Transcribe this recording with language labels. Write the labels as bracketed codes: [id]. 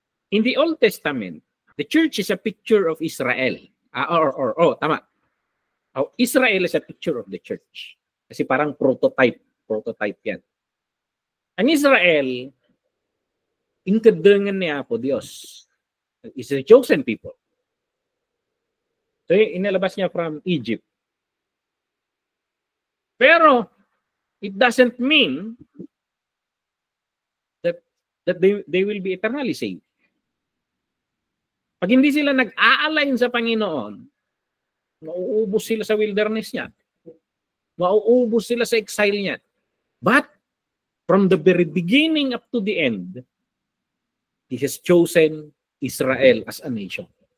[en] In the Old Testament, the church is a picture of Israel. Tama. Israel is a picture of the church. [tl] Kasi parang prototype yan. Ang Israel, inkadungan niya po Diyos. [en] Is a chosen people. [tl] So, inalabas niya [en] from Egypt. Pero, it doesn't mean that they will be eternally saved. [tl] Pag hindi sila nag-a-align sa Panginoon, mauubos sila sa wilderness niya. Mauubos sila sa exile niya. [en] But, from the very beginning up to the end, He has chosen Israel as a nation.